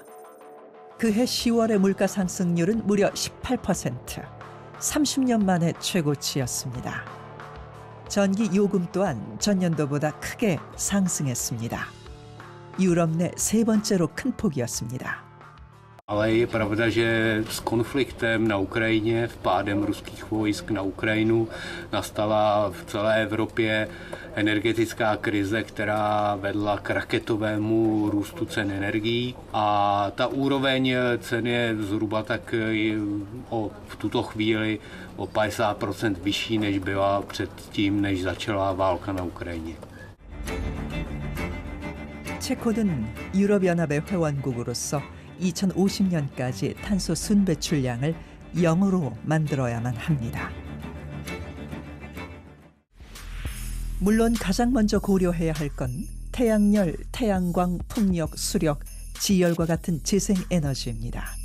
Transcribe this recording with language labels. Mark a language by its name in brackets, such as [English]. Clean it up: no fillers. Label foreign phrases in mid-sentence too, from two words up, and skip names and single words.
[Korean] 그해 10월의 물가 상승률은 무려 18%, 30년 만에 최고치였습니다. 전기 요금 또한 전년도보다 크게 상승했습니다. 유럽 내 3번째로 큰 폭이었습니다. [Czech] Ale je pravda, že s konfliktem na Ukrajině, vpádem ruských vojsk na Ukrajinu, nastala v celé Evropě energetická krize, která vedla k raketovému růstu cen energií. A ta úroveň cen je zhruba tak v tuto chvíli o 50% vyšší, než byla předtím, než začala válka na Ukrajině. [Korean] 체코는 유럽연합의 회원국으로서 2050년까지 탄소 순배출량을 0으로 만들어야만 합니다. 물론 가장 먼저 고려해야 할 건 태양열, 태양광, 풍력, 수력, 지열과 같은 재생에너지입니다.